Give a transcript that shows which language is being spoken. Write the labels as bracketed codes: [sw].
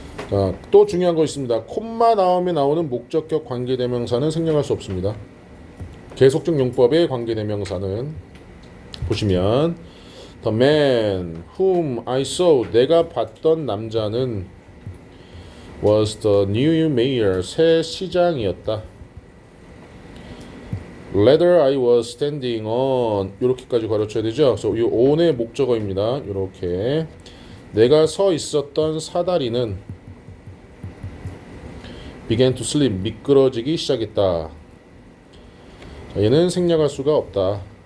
[ko] 자, 또 중요한 거 있습니다. 콤마 다음에 나오는 목적격 관계대명사는 생략할 수 없습니다. 계속적 용법의 관계대명사는 보시면 [en] The man whom I saw, [ko] 내가 봤던 남자는 [en] was the new mayor, [ko] 새 시장이었다. [en] Ladder I was standing on, [ko] 이렇게까지 가르쳐야 되죠. 그래서 이 on의 목적어입니다. 이렇게 내가 서 있었던 사다리는 [en] began to slip, [ko] 미끄러지기 시작했다. 자, 얘는 생략할 수가 없다.